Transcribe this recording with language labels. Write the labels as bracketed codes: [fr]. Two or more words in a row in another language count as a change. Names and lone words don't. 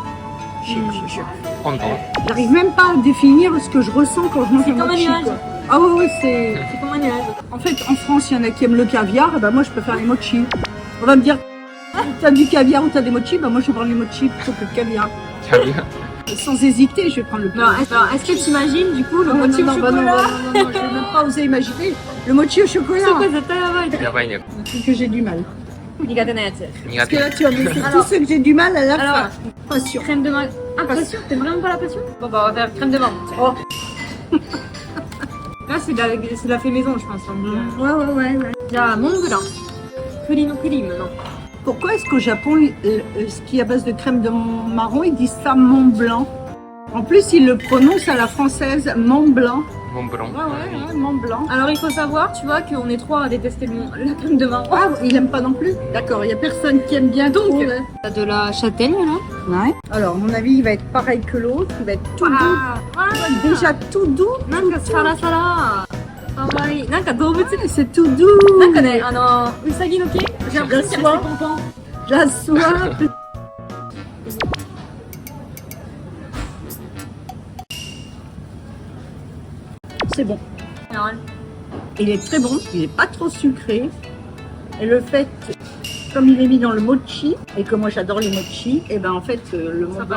[ja] 今度。 [fr] j'arrive même pas à définir ce que je ressens quand je mange C'est un comme un mochi, nuage. quoi. Ah ouais, ouais, c'est... C'est comme un nuage. En fait, en France, il y en a qui aiment le caviar, et ben moi je préfère les mochis. On va me dire, t'as du caviar ou t'as des mochis, ben moi je prends les mochis plutôt que le caviar. [ja] キャビア。 [fr] Sans hésiter, je vais prendre le Non, caviar. est-ce que tu imagines du coup le Non, mochi au non, bah non, chocolat? non, non, non, je vais même pas oser imaginer. Le mochi au chocolat, [ja] そこ絶対やばい。やばいね。 [fr] un truc que j'ai du mal. [ja] 苦手なやつ。苦 [fr] Parce que [ja] 手。 [fr] là, tu vas me laisser tout Alors- ce que j'ai du mal à la Alors- fin. Pas sûr. Crème de menthe. Ah, passion? T'aimes vraiment pas la passion? Bon, bah, on va faire crème de menthe. Oh. Là, c'est de la fait maison, je pense. Ouais, ouais, ouais, ouais. [ja] じゃあ、モンブラン。栗のクリームの。 [fr] Pourquoi est-ce qu'au Japon, ce qui est à base de crème de marron, ils disent ça Mont Blanc? En plus, ils le prononcent à la française Mont Blanc. [ja] モンブラン。 [fr] Ouais, Mont Blanc. Alors, il faut savoir, tu vois, qu'on est trois à détester la crème de marron. Ah, il aime pas non plus? D'accord, il y a personne qui aime bien. Donc, trop, ouais. T'as de la châtaigne, là. Ouais. Alors, à mon avis, il va être pareil que l'autre. Il va être tout doux. Déjà tout doux. [ja] なんかサラサラ。かわいい。なんか動物。 [fr] C'est tout doux. [ja] なんかね、うさぎの毛 [fr] j'ai l'impression qu'il y a J'assois. des pompons. J'assois. C'est bon. Il est très bon. Il est pas trop sucré. Et le fait, comme il est mis dans le mochi, et que moi j'adore les mochi, et ben en fait, le Mont Blanc